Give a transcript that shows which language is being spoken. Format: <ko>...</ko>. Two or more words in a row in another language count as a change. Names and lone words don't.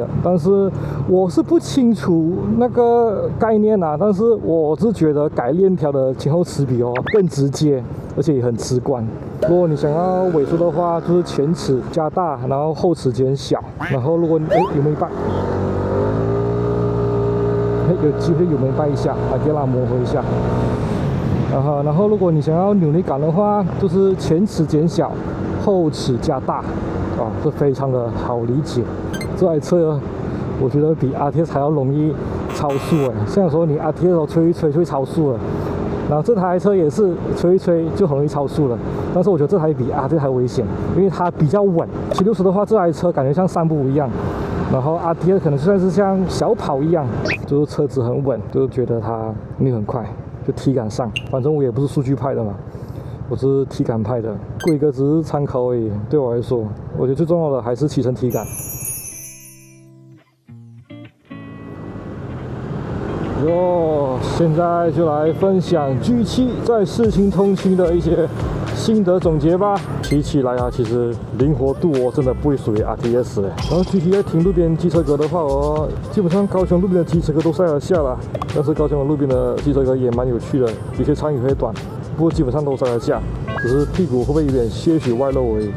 <zh>但是我是不清楚那個概念啊，但是我是覺得改鏈條的前後齒比哦更直接，而且也很直觀。如果你想要尾數的話，就是前齒加大，然後後齒減小。然後如果有沒有一半？有機會有沒有掰一下，把給它磨合一下。然後如果你想要扭力感的話，就是前齒減小，後齒加大，這非常的好理解。這台車我覺得比 RTX 還要容易超速像說你 RTX 吹一吹就會超速了，然後這台車也是吹一吹就很容易超速了。但是我覺得這台比 RTX 還危險，因為它比較穩。760的話，這台車感覺像散步一樣，然後 RTX 可能算是像小跑一樣，就是車子很穩，就是覺得它沒有很快。就體感上，反正我也不是數據派的嘛， 我是體感派的，規格只是參考而已。對我來說，我覺得最重要的還是騎乘體感。現在就來分享 G7 在世青通勤的一些心得總結吧。騎起來啊，其實靈活度真的不會屬於 RTS 然後具體在停路邊機車格的話基本上高雄路邊的機車格都塞得下了，但是高雄的路邊的機車格也蠻有趣的，有些長有些短，不過基本上都塞得下，只是屁股會不會有點些許外露而已。</zh>